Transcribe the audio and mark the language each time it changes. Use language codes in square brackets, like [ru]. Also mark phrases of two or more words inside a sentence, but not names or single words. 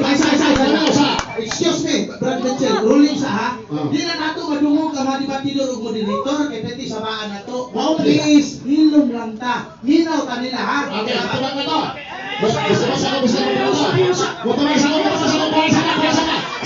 [en] Excuse me, [ceb] Brad Mitchell, ruling sa ha. Di na nato madungog ka madibatido og moderator kay pwede sabaan nato. Please, hilom lang ta. Minaw ta nila ha. Okay, tubag na to. Basta ko. Basta ko. Basta ko.